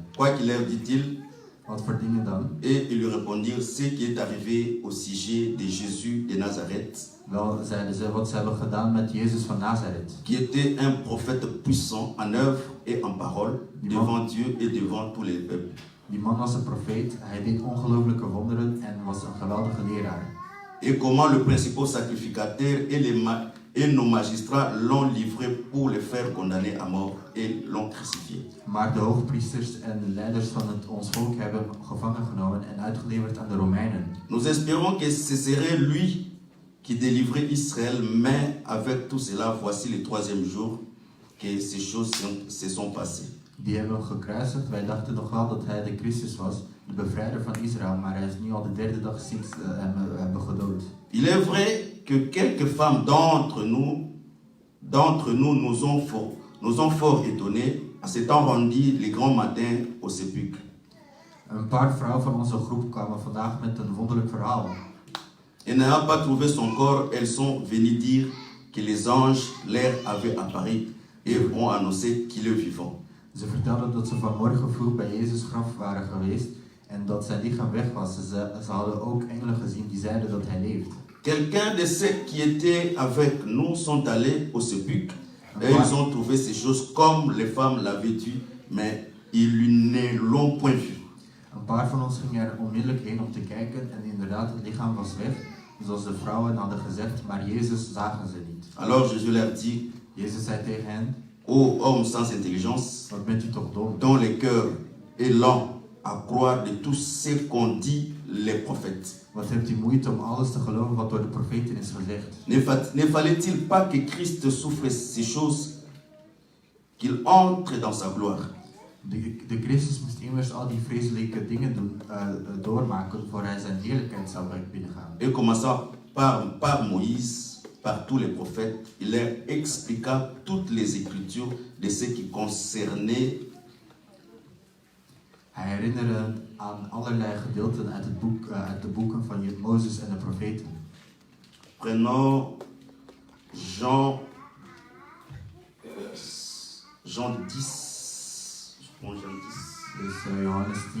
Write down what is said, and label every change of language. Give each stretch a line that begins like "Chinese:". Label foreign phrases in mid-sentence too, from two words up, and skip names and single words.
French: Quoi qu'il ait, dit-il.
Dutch: Wat voor dingen dan?
French: Et ils lui répondirent ce qui est arrivé au sujet de Jésus de Nazareth.
Dutch: Wel, zeiden ze, wat ze hebben gedaan met Jezus van Nazareth.
French: Qui était un prophète puissant en œuvre et en parole devant Dieu et devant tous les peuples.
Dutch: Die man was een profeet, hij deed ongelooflijke wonderen en was een geweldige leraar.
French: Et comment le principal sacrificateur et nos magistrats l'ont livré pour le faire condamner à mort et l'ont crucifié.
Dutch: Maar de hoogpriesters en de leiders van ons volk hebben hem gevangen genomen en uitgeleverd aan de Romeinen.
French: Nous espérons que ce serait lui qui délivrait Israël, mais avec tout cela, voici le troisième jour que ces choses se sont passées.
Dutch: Die hebben hem gekruisigd. Wij dachten nog wel dat hij de Christus was, de bevrijder van Israël, maar hij is nu al de derde dag sinds hem hebben gedood.
French: Il est vrai que quelques femmes d'entre nous nous ont fort étonnés en s'étant rendues le grand matin au sépulcre.
Dutch: Een paar vrouwen van onze groep kwamen vandaag met een wonderlijk verhaal.
French: Et n'ayant pas trouvé son corps, elles sont venues dire que les anges leur avaient apparu et ont annoncé qu'il est vivant.
Dutch: Ze vertelden dat ze vanmorgen vroeg bij Jezus' graf waren geweest en dat zijn lichaam weg was. Ze hadden ook engelen gezien die zeiden dat hij leeft.
French: Quelqu'un de ceux qui étaient avec nous sont allés au sépulcre et ils ont trouvé ces choses comme les femmes l'avaient dit, mais ils ne l'ont point vu.
Dutch: Een paar van ons gingen er onmiddellijk heen om te kijken en inderdaad het lichaam was weg, zoals de vrouwen hadden gezegd, maar Jezus zagen ze niet.
French: Alors Jésus leur dit,
Dutch: Jezus zei tegen hen,
French: ô hommes sans intelligence,
Dutch: wat bent u toch dom?
French: dont le cœur est lent à croire de tout ce qu'ont dit les prophètes.
Dutch: Wat hebt u moeite om alles te geloven wat door de profeten is gezegd?
French: Ne fallait-il pas que Christ souffre ces choses, qu'il entre dans sa gloire?
Dutch: De Christus moest immers al die vreselijke dingen doormaken voor hij zijn heerlijkheid zou binnengaan.
French: Et commençant par Moïse, par tous les prophètes, il leur expliqua toutes les écritures de ce qui concernait.
Dutch: Hij herinnerde aan allerlei gedeelten uit de boeken van Mozes en de profeten.
French: Prenons Jean 10. Je prends Jean 10.
Dutch: Dus Johannes 10.